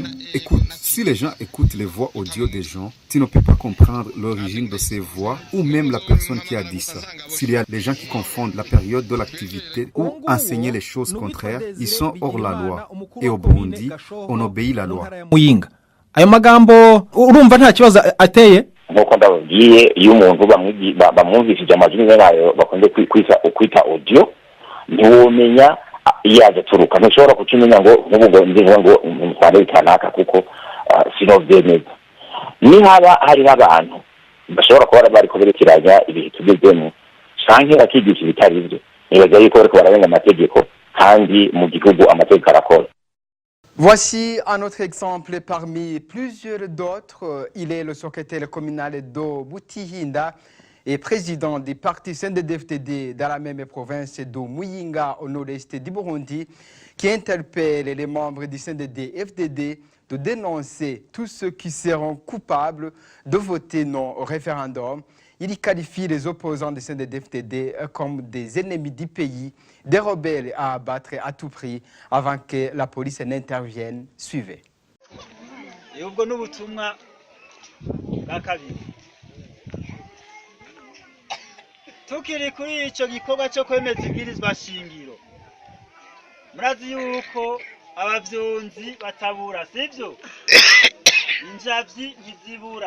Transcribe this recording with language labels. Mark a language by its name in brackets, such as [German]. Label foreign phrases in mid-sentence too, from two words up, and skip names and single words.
[French] Écoute, si les gens écoutent les voix audio des gens, tu ne peux pas comprendre l'origine de ces voix ou même la personne qui a dit ça. S'il y a des gens qui confondent la période de l'activité ou enseigner les choses contraires, ils sont hors la loi. Et au Burundi, on obéit la loi. [Rundi] Ayo magambo urumva nta kibazo ateye nkuko ndababwiye iyo umuntu bamwumvishije amajwi yayo bakunze kwita audio ntiwomenya yaje turuka ntushobora kucimenya ngo nk'ubu ngo mutware kanaka kuko sinovyemeza ni haba hari abantu bashobora kuba bari kuberekeranya ibihe tugezemo canke bakigisha ibitari byo nibaza yuko bariko bararenga amategeko kandi mu gihugu amategeko arakora. [French] Voici un autre exemple parmi plusieurs d'autres. Il est le secrétaire communal de Butihinda et président du parti CNDD-FDD dans la même province de Muyinga au nord-est du Burundi, qui interpelle les membres du CNDD-FDD de dénoncer tous ceux qui seront coupables de voter non au référendum. Il qualifie les opposants du CNDD-FDD comme des ennemis du pays, des rebelles à abattre à tout prix avant que la police n'intervienne. Suivez. [Rundi] Tukiri kuri ico gikorwa cyo kwemeza ibwirizwa shingiro murazi yuko abavyonzi batabura sivyo injavyi ntizibura.